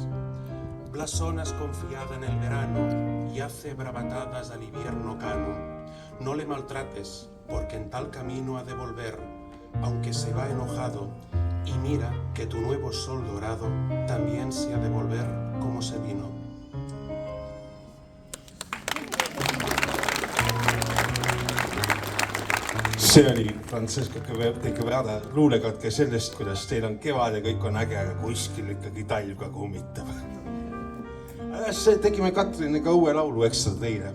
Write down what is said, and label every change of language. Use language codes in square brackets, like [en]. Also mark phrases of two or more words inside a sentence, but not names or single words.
[es] Blasonas confiada en el verano y hace bravatadas al invierno cano. No le maltrates, porque en tal camino ha de volver, aunque se va enojado. Y mira que tu nuevo sol dorado también se ha de volver como se vino. [et] See oli Francesca de Quebrada luulekatke sellest, kuidas teil on kevad ja kõik on äge, aga kuskil ikkagi talv ka kummitab. Tegime Katriniga uue laulu ekstra teile.